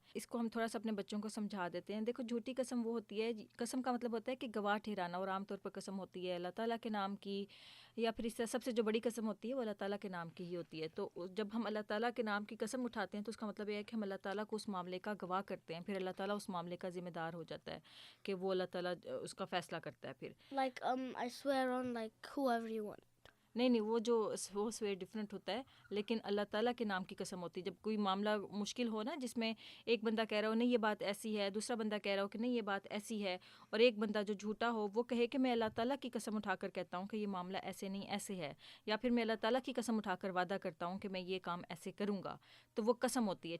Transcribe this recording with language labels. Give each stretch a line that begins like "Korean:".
Urdu: اس کو ہم تھوڑا سا اپنے بچوں کو سمجھا دیتے ہیں. دیکھو جھوٹی قسم وہ ہوتی ہے، قسم کا مطلب ہوتا ہے کہ گواہ ٹھہرانا، اور عام طور پر قسم ہوتی ہے اللہ تعالیٰ کے نام کی، یا پھر اس سے سب سے جو بڑی قسم ہوتی ہے وہ اللہ تعالیٰ کے نام کی ہی ہوتی ہے. تو جب ہم اللہ تعالیٰ کے نام کی قسم اٹھاتے ہیں تو اس کا مطلب یہ ہے کہ ہم اللہ تعالیٰ کو اس معاملے کا گواہ کرتے ہیں، پھر اللہ تعالیٰ اس معاملے کا ذمہ دار ہو جاتا ہے کہ وہ اللہ تعالیٰ اس کا فیصلہ کرتا ہے. پھر
English: Like I swear on like whoever you want.
Urdu: نہیں وہ جو وہ سوے ڈفرینٹ ہوتا ہے، لیکن اللہ تعالیٰ کے نام کی قسم ہوتی ہے. جب کوئی معاملہ مشکل ہو نا، جس میں ایک بندہ کہہ رہا ہو نہیں یہ بات ایسی ہے، دوسرا بندہ کہہ رہا ہو کہ نہیں یہ بات ایسی ہے، اور ایک بندہ جو جھوٹا ہو وہ کہے کہ میں اللہ تعالیٰ کی قسم اٹھا کر کہتا ہوں کہ یہ معاملہ ایسے نہیں ایسے ہے، یا پھر میں اللہ تعالیٰ کی قسم اٹھا کر وعدہ کرتا ہوں کہ میں یہ کام ایسے کروں گا، تو وہ قسم ہوتی ہے.